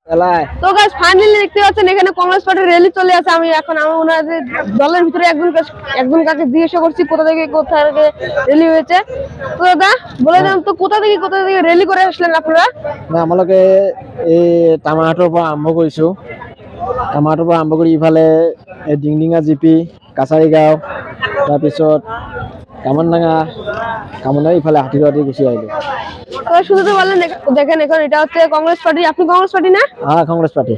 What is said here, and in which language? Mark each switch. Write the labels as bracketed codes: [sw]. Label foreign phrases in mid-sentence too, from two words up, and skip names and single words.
[bn] তো গাইস ফাইনালি দেখতে পাচ্ছেন এখানে কংগ্রেস পার্টির র্যালি চলে আসে। আমি এখন ওনাদের দলের ভিতরে একজন কাছে জিজ্ঞাসা করছি কোথা থেকে র্যালি হয়েছে। তো দাদা বলে দেন তো কোথা থেকে র্যালি করে আসলেন আপনারা? [as] আমালোকে এই টামাটোৰ পৰা আৰম্ভ কৰিছো। টামাটোৰ পৰা আৰম্ভ কৰি ইফালে ডিংডিঙা জিপি কাছাৰী গাঁও তাৰপিছত কামনা ইফালে হাতীগাঁৱতে গুচি আহিলো। [bn] তো শুনতে পারলেন দেখেন এখন এটা হচ্ছে কংগ্রেস পার্টি। আপনি কংগ্রেস পার্টি না? হ্যাঁ কংগ্রেস পার্টি।